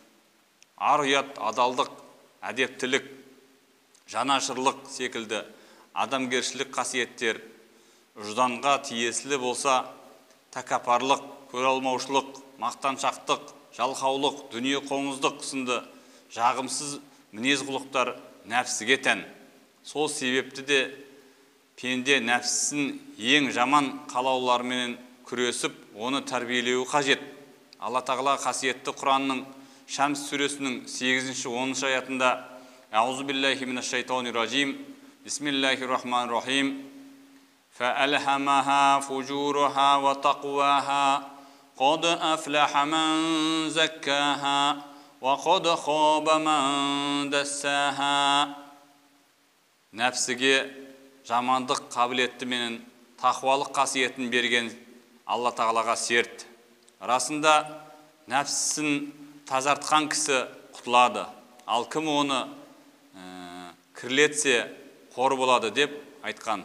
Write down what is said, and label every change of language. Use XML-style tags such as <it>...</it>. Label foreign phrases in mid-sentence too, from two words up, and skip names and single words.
<kk>Ар ұят, адалдық, әдептілік, жанашырлық секілді адамгершілік қасиеттер ұжданға тиесілі болса, тәкаппарлық, көралмаушылық, мақтаншақтық, жалқаулық, дүние қоңыздық сынды жағымсыз мінез құлықтар нәпсіге тән. Сол себепті де пенде нәпсісін ең жаман қалаулармен күресіп, оны тәрбиелеуі қажет. Алла тағала қасиетті Құранның Шамс сүресінің 8-10 аятында</kk> <ar>أعوذ بالله من الشيطان الرجيم. بسم الله الرحمن الرحيم. فألهمها فجورها وتقواها. قد أفلح من زكاها وقد خاب من دساها.</ar> <kk>Нәпсіге жамандық қабілетті менен тақвалық қасиетін берген Алла тағалаға серт. Расында нәпсісін тазартқан кісі құтылады. Ал кім оны кірлетсе қор болады деп айтқан.</kk>